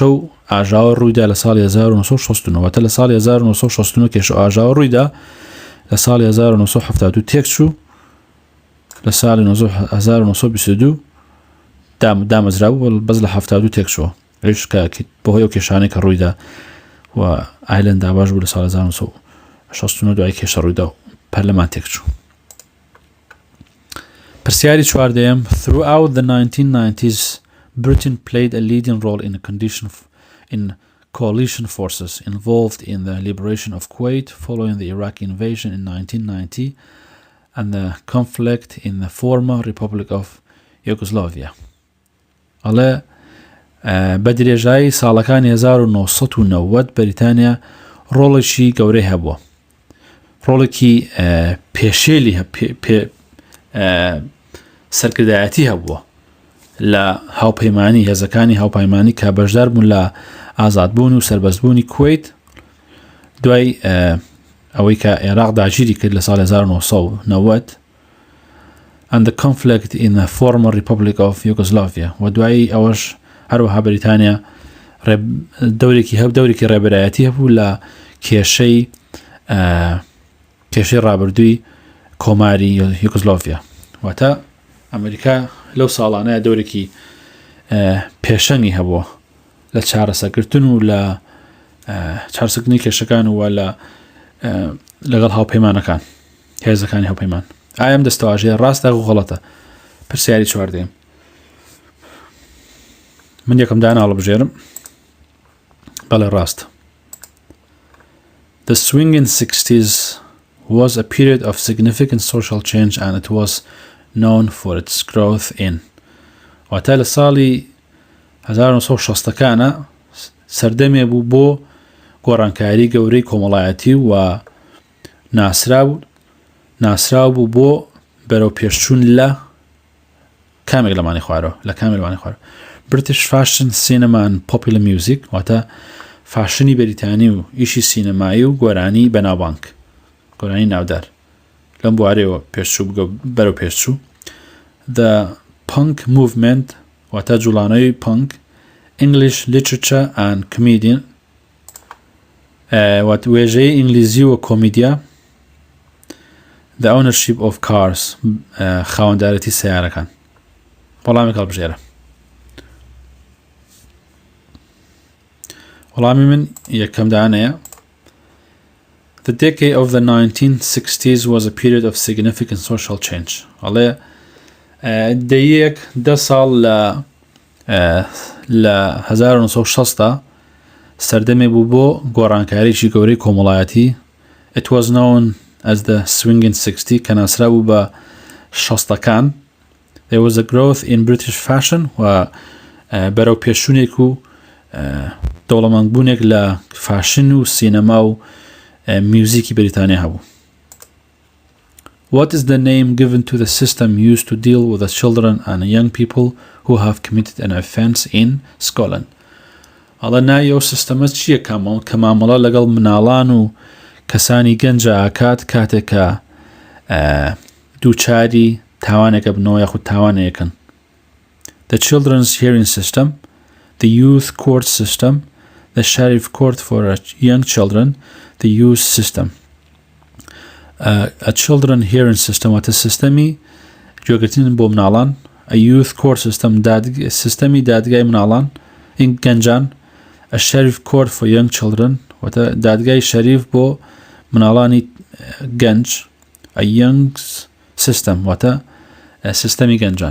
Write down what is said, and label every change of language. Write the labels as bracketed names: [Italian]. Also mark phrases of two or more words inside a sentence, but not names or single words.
[Central Kurdish] و ئاژاوە ڕوویدا لە ساڵی 1969 واتە لە ساڵی 1969 کێشە و ئاژاوە ڕوویدا لە ساڵی 1972 تێکچوو لە ساڵی 1922 دامەزرا بوو بەس لە 72 تێکچووە بەهۆی ئەو کێشانەی کە ڕوویدا و ئایرلەند دابەش بوو لە ساڵی 1969 دوای کێشە ڕوویدا و پەرلەمان تێکچوو پرسیاری چواردەیەم [English] Throughout the 1990s Britain played a leading role in coalition forces involved in the liberation of Kuwait following the Iraqi invasion in 1990 and the conflict in the former Republic of Yugoslavia. [Central Kurdish] ئەڵێ بە درێژایی ساڵەکانی 1990 بەریتانیا ڕۆڵێکی گەورەی هەبووە ڕۆڵێکی پێشێلی سەرکردایەتی هەبووە لە هاوپەیمانی هێزەکانی هاوپەیمانی کە بەشدار بوون لە ئازادبوون و سەربەستبوونی کوێیت دوای ئەوەی کە عێراق داگیری کرد لە ساڵی 1990 [English] and the conflict in the former Republic of Yugoslavia [Central Kurdish] و دوای ئەوەش هەروەها بەریتانیا دەورێکی ڕێبەرایەتی هەبوو لە کێشەی ڕابردووی کۆماری یوگۆسلاڤیا واتە ئەمریکا لەو ساڵانەیە دەورێکی پێشەنگی هەبووە لە چارەسەرکردن و لە چارەسەرکردنی کێشەکان و لەگەڵ هاوپەیمانەکان هێزەکانی هاوپەیمان ئایا ئەم دەستەواژەیە ڕاستە و غەڵەتە پرسیاری چواردەیەم من یەکەم دان هەڵبژێرم بەڵێ ڕاستە [English] The swinging 60s was a period of significant social change and it was known for its growth in [Central Kurdish] واتە لە ساڵی 1960ەکانە سەردەمێ بوو بۆ گۆڕانکاری گەورەی کۆمەڵایەتی و ناسراو بوو بۆ بەرەو پێشچوون لە کامێک لەمانی خوارەوە لە کامێک لەمانی خوارەوە [English] British fashion cinema and popular music [Central Kurdish] واتە فاشنی بەریتانی و ئیشی سینەمایی و گۆرانی بەناوبانگ گۆرانی ناودار لەم بوارەوە پێشچوو بەرەو پێشچوو [English] The punk movement [Central Kurdish] واتە جوڵانەوەی punk [English] English literature and comedian [Central Kurdish] واتە وێژەی ئینگلیزی و کۆمیدیا [English] The ownership of cars [Central Kurdish] خاوەندارەتی سیارەکان وەڵامی هەڵبژێرە وەڵامی من یەکەم دانەیە [English] The decade of the 1960s was a period of significant social change. [Central Kurdish] ئەڵێ دە ساڵ لە 1960 سەردەمێ بوو بۆ گۆڕانکاریی گەورەی کۆمەڵایەتی [English] It was known as the swinging 60 [Central Kurdish] کە ناسرا بوو بە شەستەکان [English] There was a growth in British fashion [Central Kurdish] و بەرەو پێشوونێک و دەوڵەمەندبوونێک لە فاشن و سینەما و میوزیکی بەریتانیا هەبوو [English] What is the name given to the system used to deal with the children and young people who have committed an offence in Scotland? [Central Kurdish] ئەڵە ناوی ئەو سیستەمە چییە کە مامەڵە لەگەڵ مناڵان و کەسانی گەنجە ئاکات کاتێکە دووچاری تاوانێکە بنەوە یاخود تاوانەیەکەن. [English] The Children's Hearing System, the Youth Court System, the Sheriff Court for Young Children, the Youth System. A Children Hearing System [Central Kurdish] واتە سیستەمی گوێگرتن بۆ مناڵان. [English] A Youth Court System [Central Kurdish] سیستەمی دادگای مناڵان گەنجان. [English] A Sheriff Court for Young Children [Central Kurdish] واتە دادگای شەریف بۆ مناڵانی گەنج. [English] A Young System [Central Kurdish] واتە سیستەمی گەنجان.